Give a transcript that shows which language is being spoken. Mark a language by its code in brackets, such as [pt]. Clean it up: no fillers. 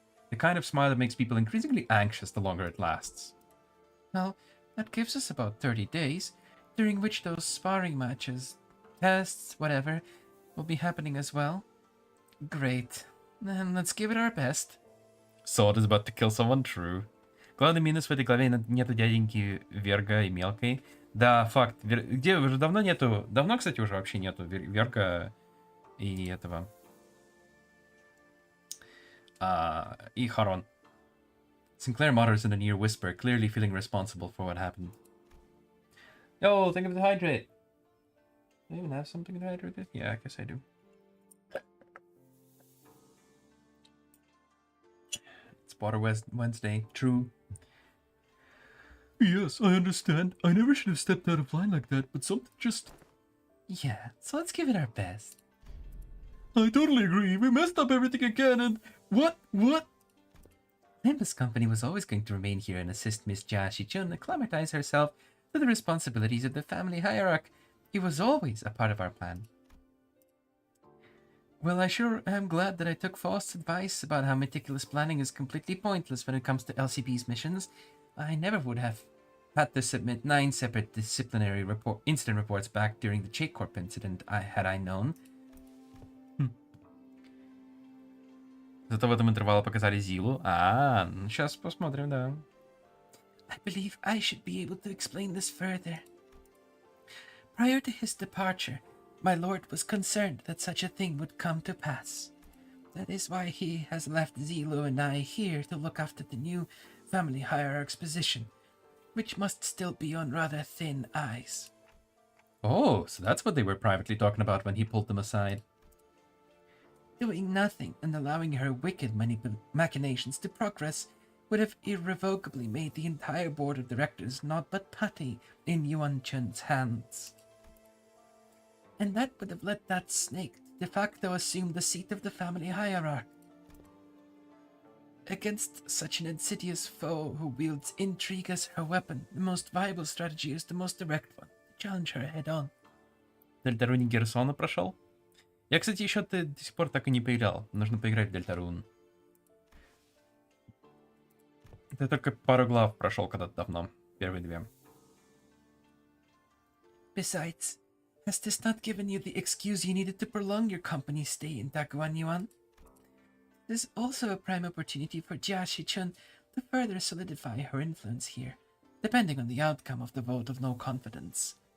[en] The kind of smile that makes people increasingly anxious the longer it lasts. Well, that gives us about 30 days, during which those sparring matches, tests, whatever, will be happening as well. Great. Then let's give it our best. Sword is about to kill someone, true. [ru] Главный минус в этой главе нету дяденьки Верга и Мелкой. Да, факт. Где уже давно нету... Давно, кстати, уже вообще нету Верга и этого... и Харон. [en] Sinclair mutters in a near whisper, clearly feeling responsible for what happened. Yo, think of the hydrate. Do I even have something to hydrate with? Yeah, I guess I do. It's Water Wednesday. True. Yes, I understand. I never should have stepped out of line like that, but something just... Yeah, so let's give it our best. I totally agree. We messed up everything again and... What? Limbus Company was always going to remain here and assist Miss Jia Shichun acclimatize herself to the responsibilities of the family hierarchy. It was always a part of our plan. Well, I sure am glad that I took Faust's advice about how meticulous planning is completely pointless when it comes to LCP's missions. I never would have had to submit 9 separate disciplinary incident reports back during the Jake Corp incident had I known. [ru] Зато в этом интервале показали Зилу. Сейчас посмотрим, да. [en] I believe I should be able to explain this further. Prior to his departure, my lord was concerned that such a thing would come to pass. That is why he has left Zilo and I here to look after the new family hierarch's position, which must still be on rather thin ice. Oh, so that's what they were privately talking about when he pulled them aside. Doing nothing and allowing her wicked machinations to progress would have irrevocably made the entire board of directors naught but putty in Yuan Chun's hands. And that would have let that snake de facto assume the seat of the family hierarch. Against such an insidious foe who wields intrigue as her weapon, the most viable strategy is the most direct one. Challenge her head on. [ru] Дельтаруни Герсона прошел? Я, кстати, еще до сих пор так и не поиграл. Нужно поиграть в Дельтарун. Я только пару глав прошел когда-то давно. Первые 2. [en] Besides, has this not given you the excuse you needed to prolong your company's stay in Daguan Yuan? This is also a prime opportunity for Jia Shichun to further solidify her influence here, depending on the outcome of the vote of no confidence.